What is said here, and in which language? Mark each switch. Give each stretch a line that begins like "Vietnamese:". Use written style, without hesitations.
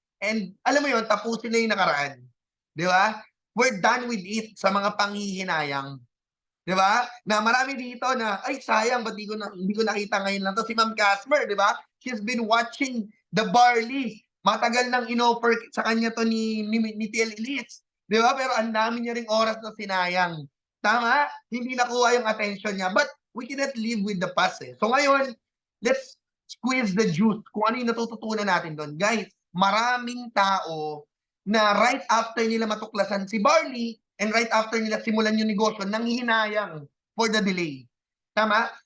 Filipino: And alam mo yun, tapusin na yung nakaraan. Di ba?
English: We're done with it
Filipino: sa mga panghihinayang. Di ba? Na marami dito na, ay sayang, ba't hindi ko nakita ngayon lang to. Si Ma'am Casper, di ba?
English: She's been watching the Barley.
Filipino: Matagal nang inoffer sa kanya to ni TL Elise. Di ba? Pero ang dami niya ring oras na sinayang. Tama? Hindi nakuha yung attention niya.
English: But we cannot live with the past eh. So ngayon, let's squeeze the juice.
Filipino: Kung ano yung natututunan natin doon. Guys, maraming tao na right after nila matuklasan si Barley and right after nila simulan yung negosyo, nanghihinayang for the delay. Tama?